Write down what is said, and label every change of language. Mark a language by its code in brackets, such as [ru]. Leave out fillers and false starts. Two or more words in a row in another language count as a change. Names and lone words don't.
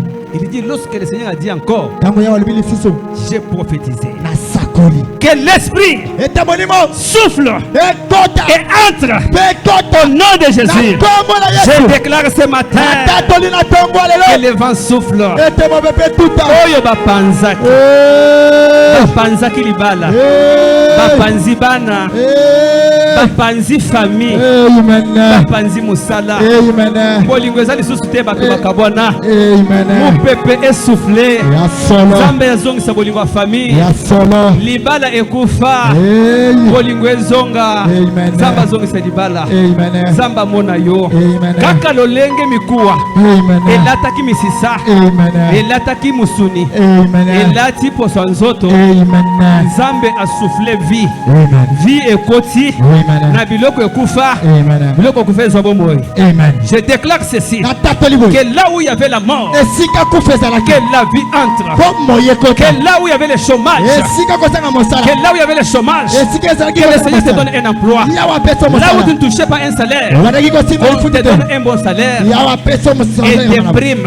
[fr] Il dit, lorsque le Seigneur a dit encore, j'ai prophétisé que l'esprit souffle et entre au nom de Jésus. Je déclare ce matin que le vent souffle. [ln] Oyo bapanzaki bapanzaki libala bapanzi bana bapanzi famille bapanzi musala bolingo ezali susu te bato bakabwana mopepe essoufflé nzambe yazongisa bolingo ya famille libala ekufa bolingo ezonga nzambe azongisa libala nzambe amona yo kaka lolenge mikuwa elataki misisa elataki musuni elati poso nzoto nzambe asouffle vie ekoti na biloko ekufa biloko ekufa ezwa bomoi. [fr] Je déclare ceci que là où il y avait la mort que la vie entre, que là où il y avait le chômage, que là où il y avait le chômage, que le Seigneur te donne un emploi. Là où tu ne touchais pas un salaire, on te donne un bon salaire et des primes.